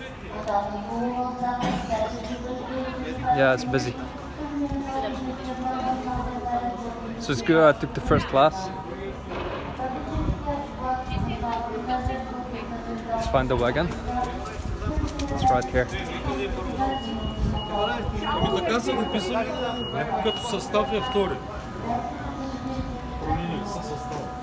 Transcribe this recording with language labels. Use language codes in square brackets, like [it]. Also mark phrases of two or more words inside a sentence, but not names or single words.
[en] Yeah, it's busy. So it's good I took the first class. Let's find the wagon. It's right here. [bg] Така са го писали, като състав е втори. Променили са състава.